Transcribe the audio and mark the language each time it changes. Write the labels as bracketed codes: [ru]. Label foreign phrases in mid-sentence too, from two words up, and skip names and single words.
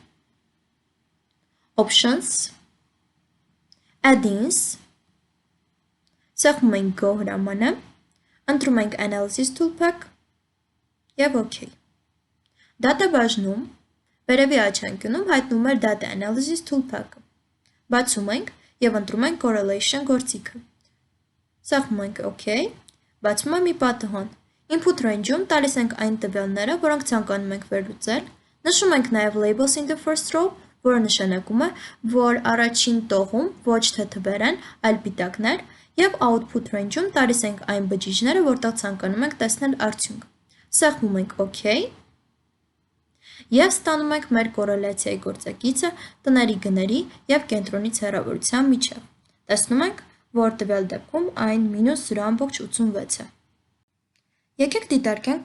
[hy] Options, Add-ins, սեղմում ենք Go հրամանը, ընտրում ենք Analysis ToolPak և OK։ Data բաժնում վերևի աջ անկյունում հայտնվում էր Data Analysis ToolPak-ը։ Բացում ենք և ընտրում ենք Correlation գործիքը։ Սեղմում ենք OK, բացվում է մի պատահան։ [en] Input range- [hy] ում տալիս ենք այն տվյալները, որոնք ցանկանում ենք վերլուծել, նշում ենք նաև [en] Labels in the first row, [hy] որը նշանակում է, որ առաջին տողում ոչ թե թվեր են, այլ պիտակներ, և [en] Output range- [hy] ում տալիս ենք այն բջիջները, որտեղ ցանկանում ենք տեսնել արդյունք։ Սեղմում ենք OK և ստանում ենք մեր կոռելացիայի գործեկիցը տների գների և կենտրոնից հեռավորության միջև։ Տեսնում ենք, որ տվյալ դեպքում այն -0,86 է։ Եկեք դիտարկենք